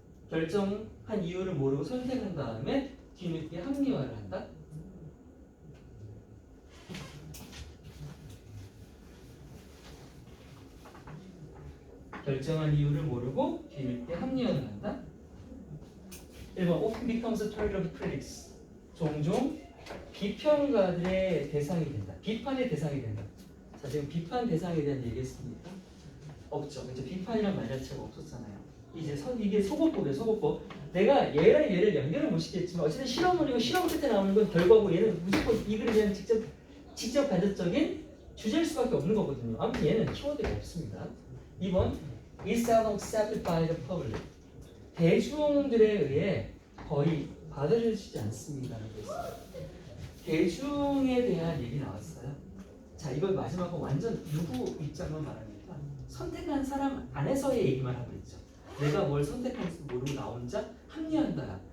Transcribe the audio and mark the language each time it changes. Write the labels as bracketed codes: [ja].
[ko] 결정한 이유를 모르고 선택한 다음에 뒤늦게 합리화를 한다. 결정한 이유를 모르고 뒤늦게 합리화를 한다. [en] 1번 often becomes a target of critics. [ko] 종종 비평가들의 대상이 된다. 비판의 대상이 된다. 자 지금 비판 대상에 대한 얘기했습니까? 없죠. 이제 비판이란 말 자체가 없었잖아요. 이제 이게 소고법이에요. 소고법. 내가 얘를 연결을 못 시켰지만 어쨌든 실험물이고 실험 끝에 나오는 건 결과고 얘는 무조건 이 글에 대한 직접 간접적인 주제일 수밖에 없는 거거든요. 아무튼 얘는 키워드가 없습니다. [en] 2번 is seldom accepted by the public. [ko] 대중들에 의해 거의 받아들여지지 않습니다라고 했어요. 대중에 대한 얘기 나왔어요. 자 이걸 마지막으로 완전 누구 입장만 말합니까? 선택한 사람 안에서의 얘기만 하고 있죠. 내가 뭘 선택할지 모르고 나 혼자 합리화한다.